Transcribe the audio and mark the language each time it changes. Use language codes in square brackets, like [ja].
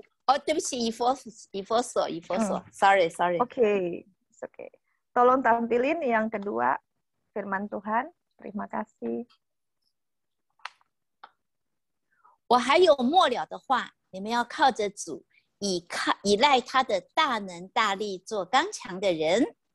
[zh] 哦，对不起，以佛所，sorry。 [en] Oke, it's okay. [id] Tolong tampilin yang kedua firman Tuhan. Terima kasih. [zh] 我还有末了的话，你们要靠着主，依赖他的大能大力，做刚强的人。